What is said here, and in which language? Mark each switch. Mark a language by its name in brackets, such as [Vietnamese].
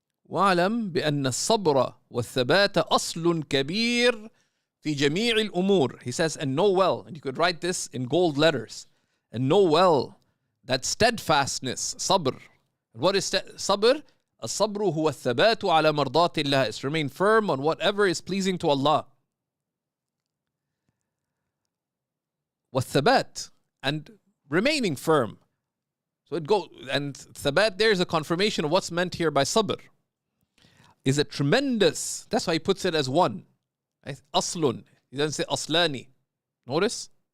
[Arabic] وَاعْلَمْ بِأَنَّ الصَّبْرَ وَالثَّبَاتَ أَصْلٌ كَبِيرٌ فِي جَمِيعِ الْأُمُورِ. [English] He says, and know well, and you could write this in gold letters, and know well that steadfastness, sabr. What is sabr? [Arabic] الصبر هو الثبات على مرضات الله. [English] It's remain firm on whatever is pleasing to Allah. [Arabic] والثبات, [English] and remaining firm. So it goes, and thabat, there's a confirmation of what's meant here by sabr. Is a tremendous, that's why he puts it as one. Aslun. He doesn't say aslani. Notice?